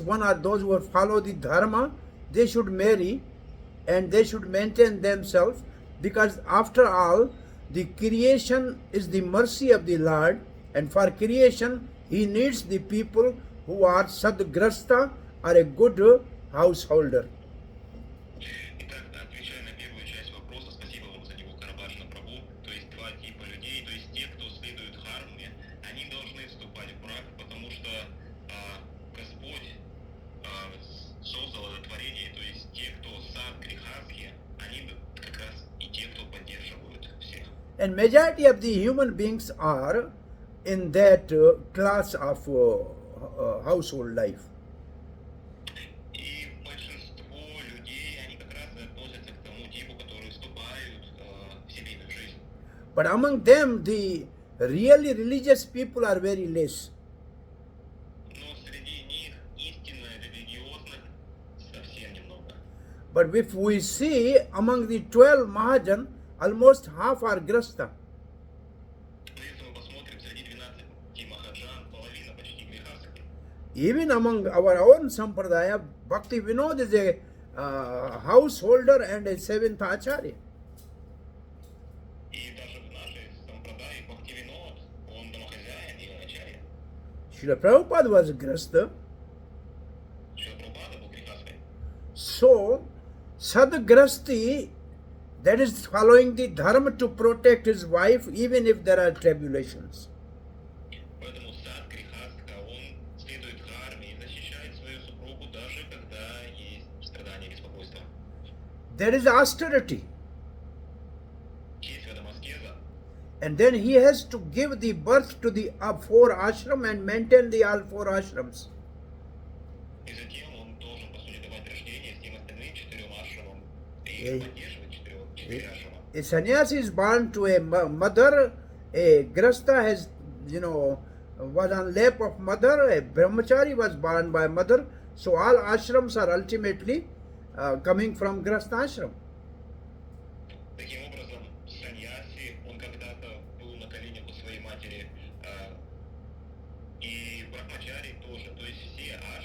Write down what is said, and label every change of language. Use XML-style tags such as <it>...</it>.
<en>One are those who follow the dharma. They should marry and they should maintain themselves, because after all, the creation is the mercy of the Lord, and for creation he needs the people who are sadgrasta or a good householder.</en> <ru>Итак, отвечая на первую часть вопроса, спасибо вам за него, Карабашна Прабу. То есть два типа людей, то есть те, кто следует дхарме, они должны вступать в брак, потому что Господь создал это творение, то есть те, кто сад грехастхи, они как раз и те, кто поддерживают всех.</ru> <en>And majority of the human beings are in that class of household life.</en> <ru>И большинство людей, они как раз и относятся к тому типу, которые вступают в семейную жизнь.</ru> <en>But among them, the really religious people are very less.</en> <ru>Но среди них истинно религиозных совсем немного.</ru> <en>But if we see among the 12 Mahajan, almost half are grasta.</en> <ru>Но если мы посмотрим среди 12 махаджан, половина почти грехастхи.</ru> <en>Even among our own Sampradaya, Bhakti Vinod is a householder and a seventh acharya.</en> <ru>И даже в нашей сампрадае Бхактивинод, он домохозяин и ачарья.</ru> <en>Srila Prabhupada was grasta.</en> <ru>Шрила Прабхупада был грехастхой.</ru> <en>So, sadgrasti, that is following the dharma to protect his wife even if there are tribulations.</en> <ru>Поэтому сад грехастха, он следует дхарме и защищает свою супругу, даже когда есть страдания и беспокойства.</ru> <en>There is austerity.</en> <ru>Есть в этом аскеза.</ru> <en>And then he has to give the birth to the four ashram and maintain the all four ashrams.</en> <ru>И затем он должен, по сути, давать рождение всем остальным 4 ашрамам и поддерживать 4 ашрама.</ru> <en>A sannyasi is born to a mother, a grasta has, was on lap of mother, a brahmachari was born by mother, so all ashrams are ultimately coming from grasta ashram.</en> <ru>Таким образом, саньяси, он когда-то был на коленях у своей матери, и брахмачари тоже, то есть все</ru>